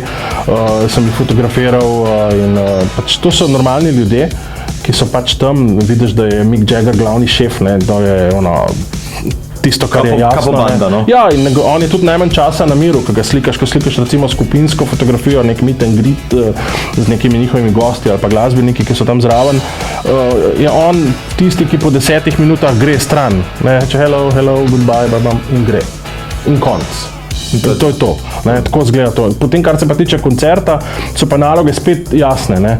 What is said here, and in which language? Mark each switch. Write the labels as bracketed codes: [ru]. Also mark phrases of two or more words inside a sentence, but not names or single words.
[sl] Sem jih fotografiral in pač to so normalni ljudje, ki so pač tam, vidiš, da je Mick Jagger glavni šef, ne, to je tisto, kar je jasno. Banda, no? Ja, in on je tudi najmanj časa na miru, ko ga slikaš, recimo skupinsko fotografijo, nek [en] meet and greet [sl] z nekimi njihovimi gosti ali pa glasbeniki, ki so tam zraven, je on tisti, ki po 10 minutah gre stran, ne, če [en] hello, goodbye, [sl] babam, in gre. In konc. In to je to, ne, tako izgleda to. Potem, kar se pa tiče koncerta, so pa naloge spet jasne, ne.